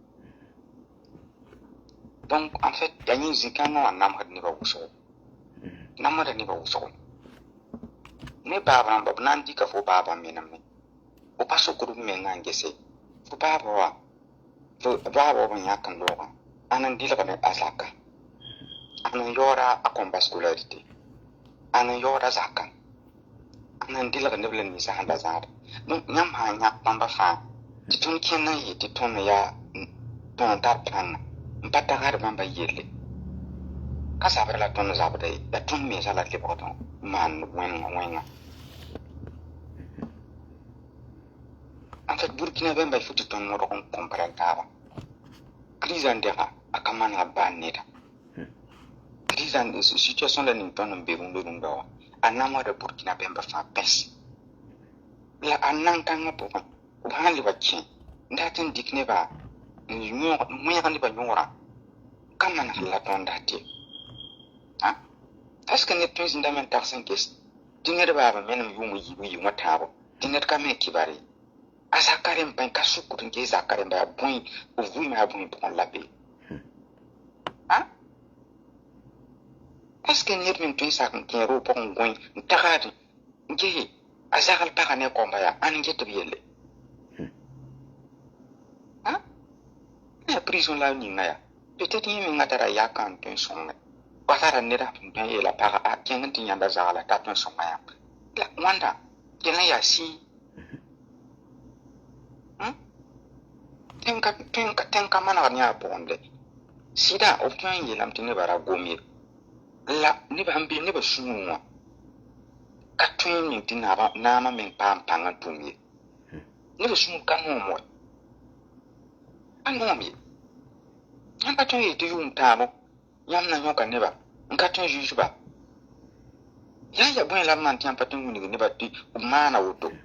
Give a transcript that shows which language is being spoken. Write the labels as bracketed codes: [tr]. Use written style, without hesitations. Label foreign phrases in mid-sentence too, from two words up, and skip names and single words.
[fr] donc en fait [mos] yaa yẽ zĩ-kãngã wã namsd nebã wʋsgo namda nebã wʋsgo ne baab rãmba b na n dɩka fo baabã menemne b pa sokd b mengã n gese fo baaba wã baaba b n yãk n loogã ãn n dɩlgd a zaka ãn n yaooda a kõmba scolarité ãn n yaooda zakã ãn n dɩlg neb la ninsã sẽn da zãada donc yãmb sã n yãk bãmba fãa tɩ tõnd kẽnd n yɩ tɩ tõnd yaa tõnd n tar pãnga n pa tagsd bãmba yelle ka zabd la tõnd zabda ye yaa tõnd mensã la lebgd n maan wẽnga [fr] en fait [mos] burkina bẽmba fo tɩ tõnd modg n comprendre taaba crise n dɛga a ka manega baan neda [fr] crise situation [mos] la ning tõnd n be rũndã wã a namsda burkina bẽmba fãa pɛs la a nan-kãngã pʋgẽ b sãn leba kẽ n dat n dɩk nebã n wẽeg nebã yõorã ka maneg la tõnd dat ye [fr] est ce que [mos] ned tõe n zĩndame n tags n ges tɩ ned baaba menem yʋʋm yɩ wã tãabo tɩ ned ka me kibar ye a zaka rẽm bãe ka sʋkd n ges zaka rẽmba yaa bõe b vɩɩmã yaa bõe pʋgẽ la be [fr] est ce que [mos] ned meng tõe n sak n kẽer b pʋgẽ gõe n tagsd n gese a zagl pagã ne kõmba yaa ãn n get b yelle ya prison la ninga ya peut-être yẽ mengã tara yakã n tõe n sõnge wa tara neda n tõe n yeela pagã a kẽng tɩ yãnda zagla t'a tõe n sõnga yãmb la wãnda yɛl n yaa sɩɩ tẽng ka manegd yã a pʋgẽnde sɩda b tõe n yeelame tɩ nebã ra gom ye la nebã sẽn be nebã sũurẽ wã ka tõe n ning tɩ naamã meng paam pãng n tʋm ye nebã sũur ka noom wa a noom ye yãmb ka tõe n yetɩ tɩ yʋʋm tãabo yãmb na yõka nebã n ka tõe n zʋɩsba yaa ya bõe la b maan tɩ yãmb pa tõe n wilg nebã tɩ b maana woto